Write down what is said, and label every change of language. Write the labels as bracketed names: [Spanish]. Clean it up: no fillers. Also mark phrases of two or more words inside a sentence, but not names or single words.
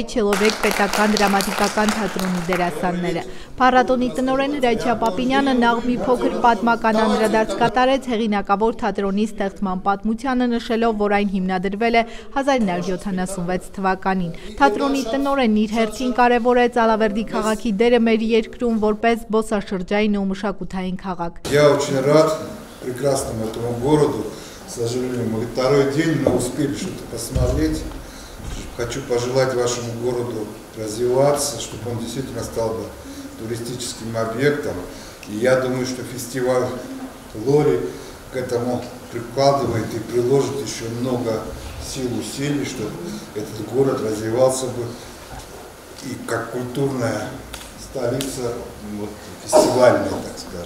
[Armenian] Չելովեկ պետական դրամատիկական թատրոնի դերասանները։ Փառատոնի տնօրեն Հրաչյա Պապինյանը նախ մի փոքր պատմական անդրադարձ կատարեց հեղինակավոր թատրոնի ստեղծման պատմությանը, նշելով, որ այն հիմնադրվել է 1976 թվականին։ Թատրոնի տնօրենն իր հերթին կարևորեց Ալավերդի քաղաքի դերը մեր երկրում որպես զբոսաշրջային ու մշակութային քաղաք։ [Russian] Я очень рад прекрасному этому городу. К сожалению, мы второй день, но успели что-то посмотреть. Хочу пожелать вашему городу развиваться, чтобы он действительно стал бы туристическим объектом. И я думаю, что фестиваль Лори к этому прикладывает и приложит еще много сил и усилий, чтобы этот город развивался бы и как культурная столица, вот, фестивальная, так скажем.